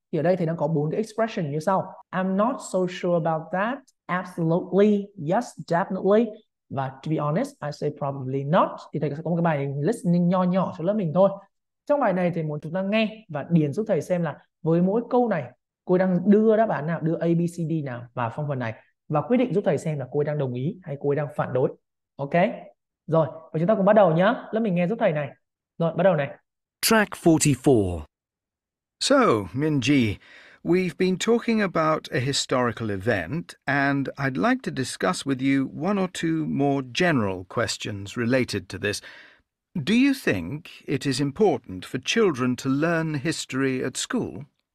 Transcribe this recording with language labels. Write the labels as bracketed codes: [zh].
[vi] Thì ở đây thầy đang có 4 cái expression như sau. [en] I'm not so sure about that. Absolutely. Yes, definitely. Và to be honest, I say probably not. [vi] Thì thầy sẽ có một cái bài listening nho nhỏ cho lớp mình thôi. Trong bài này thầy muốn chúng ta nghe và điền giúp thầy xem là với mỗi câu này cô ấy đang đưa đáp án nào, đưa A, B, C, D nào vào phong phần này. Và quyết định giúp thầy xem là cô ấy đang đồng ý hay cô ấy đang phản đối. Ok? Rồi, và chúng ta cùng bắt đầu nhá. Lớp mình nghe giúp thầy này. Rồi, bắt đầu này. [en] Track 44. So, Minji, we've been talking about a historical event, and I'd like to discuss with you one or two more general questions related to this. Do you think it is important for children to learn history at school?